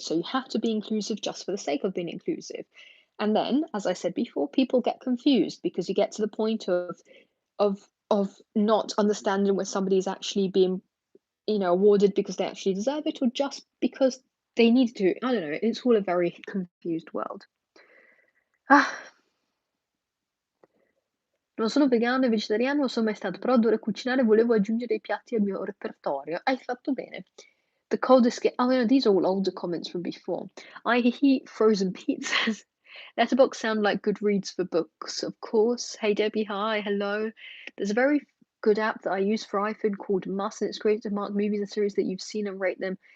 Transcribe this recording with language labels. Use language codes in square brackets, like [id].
[en] So you have to be inclusive just for the sake of being inclusive. And then, as I said before, people get confused because you get to the point of of not understanding when somebody's actually being, awarded because they actually deserve it or just because they need to. I don't know. It's all a very confused world. [it] Ah, non sono vegano e vegetariano, non sono mai stato, però adoro cucinare e volevo aggiungere i piatti al mio repertorio. Hai fatto bene. [en] The coldest oh no, these are all older comments from before. I eat frozen pizzas. Letterboxd sound like Goodreads for books, of course. Hey Debbie, hi, hello. There's a very good app that I use for iPhone called Must, and it's great to mark movies and series that you've seen and rate them.